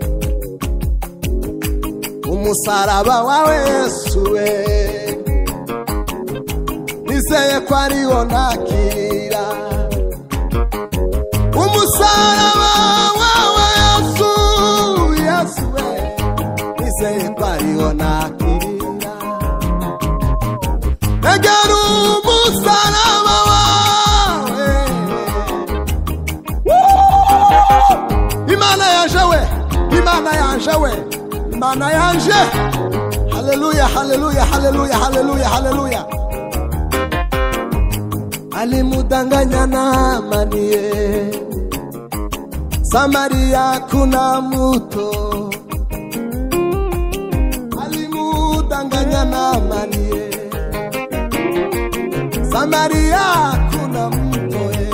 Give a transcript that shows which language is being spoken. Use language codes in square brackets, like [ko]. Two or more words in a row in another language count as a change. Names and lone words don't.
[rn] Umusaraba wawe Yesu we nizeye ko ariwo nakira Umusaraba wawe Yesu we nizeye ko ariwo nakira Egera umusaraba wawe Imana yanje we Imana yanje we Imana yanje Haleluya haleluya haleluya haleluya haleluya [sw] Alimudanganya Naamani Samaria kuna mto Alimudanganya Naamani Samaria kuna mto